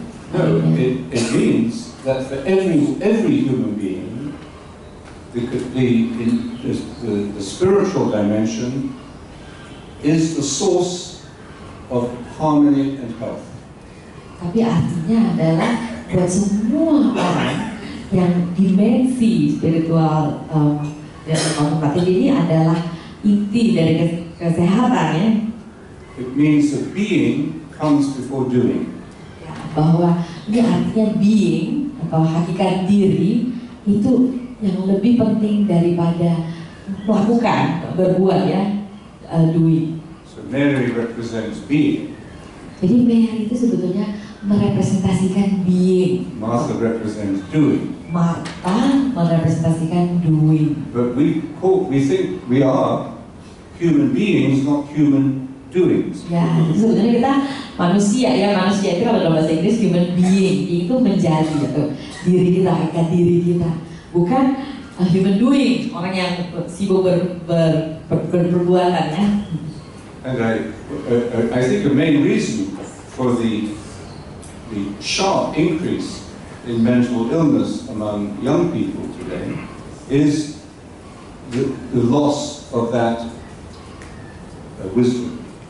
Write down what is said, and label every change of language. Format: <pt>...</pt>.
<en>No, it means that for every human being, the spiritual dimension is the source of harmony and health.</en> <id>Tapi artinya adalah buat semua orang yang dimensi spiritual dan kontemplatif ini adalah inti dari kesehatan ya.</id> <en>It means that being comes before doing.</en> <id>Ya, bahwa ini artinya being atau hakikat diri itu yang lebih penting daripada melakukan, berbuat ya, doing.</id> <en>So Mary represents being.</en> <id>Jadi Mary itu sebetulnya merepresentasikan being.</id> <en>Martha represents doing.</en> <id>Martha merepresentasikan doing.</id> <en>But we think we are human beings, not human doings.</en> <id>Ya, sebetulnya kita manusia ya, manusia itu kalau dalam bahasa Inggris human being itu menjadi atau diri kita, hakikat diri kita, bukan human doing, orang yang sibuk berperbuatan ya.</id> <en>And I think the main reason for the sharp increase in mental illness among young people today is the loss of that wisdom.</en>